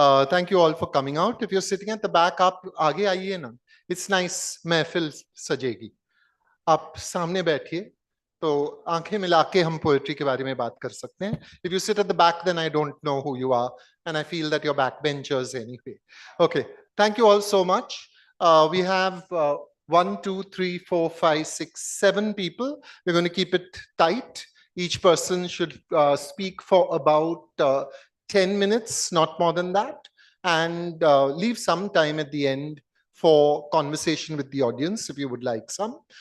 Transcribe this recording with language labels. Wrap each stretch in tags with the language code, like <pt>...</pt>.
<en>Thank you all for coming out. If you're sitting at the back,</en> <hi>आप आगे आइए ना.</hi> <en>It's nice.</en> <hi>महफिल सजेगी. आप सामने बैठिए, तो आंखें मिला के हम पोएट्री के बारे में बात कर सकते हैं.</hi> <en>If you sit at the back, then I don't know who you are, and I feel that you're backbenchers anyway. Okay. Thank you all so much. We have 1, 2, 3, 4, 5, 6, 7 people. We're going to keep it tight. Each person should speak for about 10 minutes, not more than that, and leave some time at the end for conversation with the audience if you would like some.</en>